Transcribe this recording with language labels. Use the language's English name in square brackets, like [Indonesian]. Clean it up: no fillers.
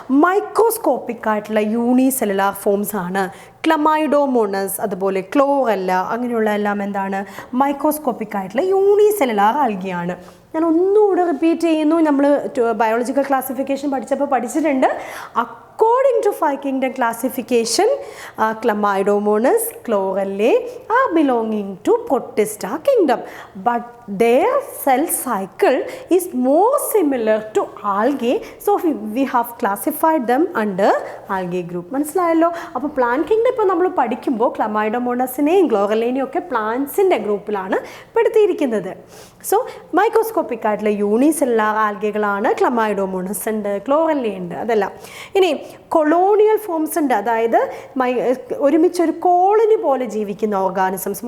[Malayalam] Microscopic ആയിട്ടുള്ള unicellular forms ആണ് ക്ലമൈഡോമോണസ്, അതുപോലെ ക്ലോറല്ല, അങ്ങനെയുള്ള എല്ലാം എന്താണ്? മൈക്രോസ്കോപ്പിക് ആയിട്ടുള്ള യൂണിസെല്ലുലാർ ആൽഗയാണ്. ഞാൻ ഒന്നുകൂടെ റിപ്പീറ്റ് ചെയ്യുന്നു. നമ്മൾ ബയോളജിക്കൽ ക്ലാസിഫിക്കേഷൻ പഠിച്ചപ്പോൾ പഠിച്ചിട്ടുണ്ട്. [English] According to five kingdom classification, Chlamydomonas, Chlorella are belonging to Protista kingdom, but their cell cycle is more similar to algae, so we have classified them under algae group. [Malayalam] മനസ്സിലായല്ലോ. അപ്പോൾ plant kingdom ഇപ്പോൾ നമ്മൾ പഠിക്കുമ്പോൾ ക്ലമൈഡോമോണസിനെയും ക്ലോറല്ലേനെയും ഒക്കെ പ്ലാന്റ്സിൻ്റെ ഗ്രൂപ്പിലാണ് പെടുത്തിയിരിക്കുന്നത്. So microscopic ആയിട്ടുള്ള unicellular ആൽഗകളാണ്. ക്ലമൈഡോമോണസ് ഉണ്ട്, chlorella ഉണ്ട്, അതെല്ലാം. ഇനി കൊളോണിയൽ ഫോംസ് ഉണ്ട്, അതായത് ഒരുമിച്ചൊരു കോളനി പോലെ ജീവിക്കുന്ന ഓർഗാനിസംസ്.